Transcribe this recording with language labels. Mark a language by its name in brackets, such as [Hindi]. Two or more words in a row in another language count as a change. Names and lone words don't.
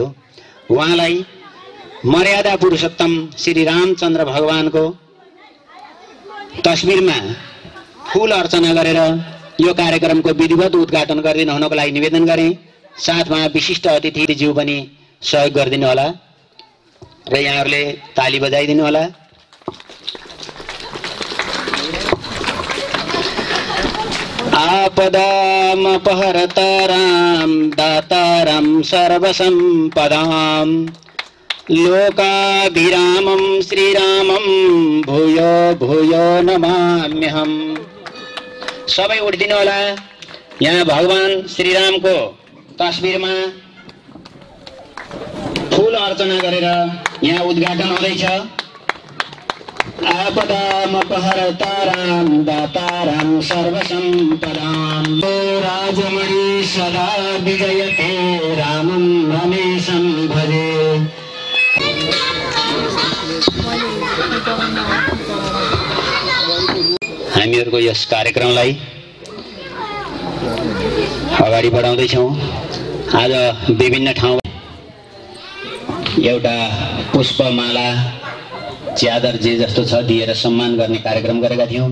[Nepali] उहाँलाई मर्यादा पुरुषोत्तम श्री रामचन्द्र भगवानको तस्बिरमा फूल अर्चना गरेर यो कार्यक्रमको विधिवत उद्घाटन गरिदिनु हुनको लागि निवेदन गरेँ। साथमा विशिष्ट अतिथिज्यू पनि सहयोग गरिदिनु होला र यहाँहरूले ताली बजाइदिनु होला। [Sanskrit] आपदामपहरतारां दातारं सर्वसम्पदां लोकाभिरामं श्रीरामं भूयो भूयो नमाम्यहम्। [Nepali] सबै उठिदिनु होला। यहाँ भगवान श्रीरामको तस्बिरमा फूल अर्चना गरेर यहाँ उद्घाटन हुँदैछ। [Sanskrit] आपदामपहरतारां दातारं सर्वसम्पदां राजमणि सदा विजयते रामं रमेशं भजे। [Nepali] हामीहरूको यस कार्यक्रमलाई अगाडि बढाउँदैछौँ। आज विभिन्न ठाउँ एउटा पुष्पमाला, च्यादर जे जस्तो छ दिएर सम्मान गर्ने कार्यक्रम गरेका थियौँ।